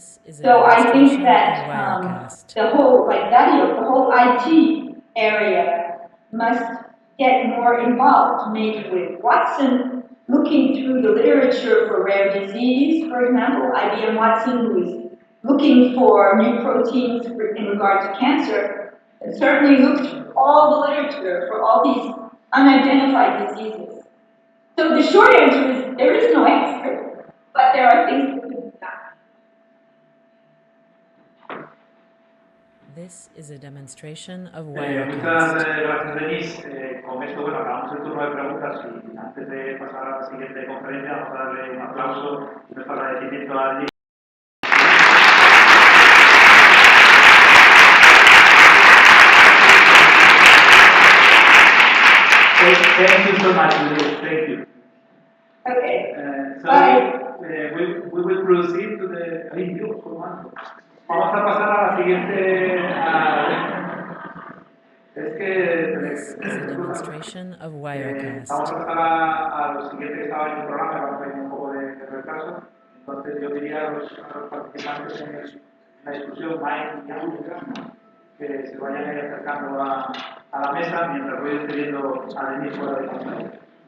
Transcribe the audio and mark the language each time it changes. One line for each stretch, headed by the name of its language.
English: So I think that the whole IT area must get more involved, maybe with Watson, looking through the literature for rare disease, for example, IBM Watson, who is looking for new proteins in regard to cancer, and certainly look through all the literature for all these unidentified diseases. So the short answer is there is no answer, but there are things that can be done. This is a demonstration of
Spanish: Muchas gracias, Denise. Con esto, bueno, acabamos el turno de preguntas y antes de pasar a la siguiente conferencia vamos a darle un aplauso y nuestro agradecimiento a Denise.
English: Thank you so much, Denise. Thank you. Okay. We will proceed to the review.
Spanish: Vamos a pasar a la siguiente.
English: This is a demonstration of Wirecast.
Spanish: Vamos a pasar a lo siguiente que estaba en el programa, vamos a tener un poco de retraso. Entonces yo diría a los participantes en la discusión, Mike y Ángela, que se vayan ahí acercando a la mesa mientras voy despidiendo a Denise fuera de conferencia.